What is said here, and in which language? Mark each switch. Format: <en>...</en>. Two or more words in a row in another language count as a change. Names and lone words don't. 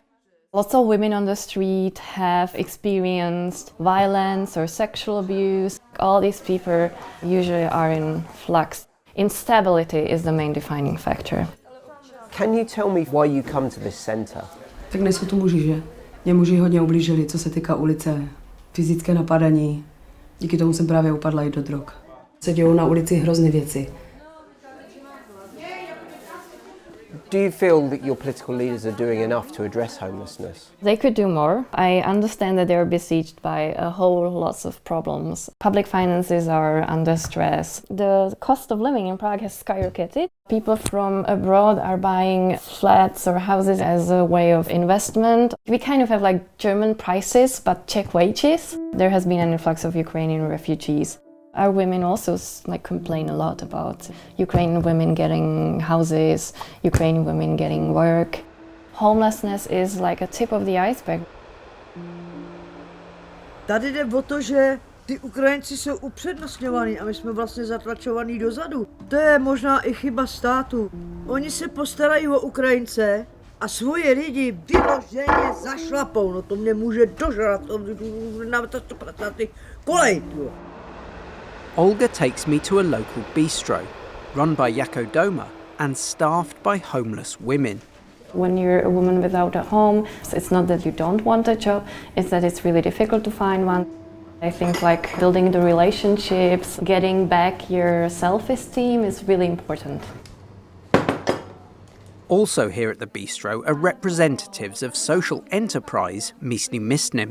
<en>Lots of women on the street have experienced violence or sexual abuse. All these people usually are in flux. Instability is the main defining factor. Can you tell me why you come to this centre?</en> <cs>Tak nejsou to muži, že? Mě muži hodně ublížili, co se týká ulice, fyzické napadání. Díky tomu jsem právě upadla i do drog. Se dějou na ulici hrozné věci.</cs> <en>Do you feel that your political leaders are doing enough to address homelessness? They could do more. I understand that they're besieged by a whole lots of problems. Public finances are under stress. The cost of living in Prague has skyrocketed. People from abroad are buying flats or houses as a way of investment. We kind of have like German prices, but Czech wages. There has been an influx of Ukrainian refugees. Our women also complain a lot about Ukrainian women getting houses, Ukrainian women getting work. Homelessness is like a tip of the iceberg.</en> <cs>Tady jde o to, že ty Ukrajinci jsou upřednostňovaní a my jsme vlastně zatlačovaní dozadu. To je možná i chyba státu. Oni se postarají o Ukrajince a svoje lidi vyloženě zašlapou. No to mě může dožrat, na ty kolej.</cs> <en>Olga takes me to a local bistro, run by Jako doma and staffed by homeless women. When you're a woman without a home, it's not that you don't want a job, it's that it's really difficult to find one. I think building the relationships, getting back your self-esteem is really important. Also here at the bistro are representatives of social enterprise Místním.</en>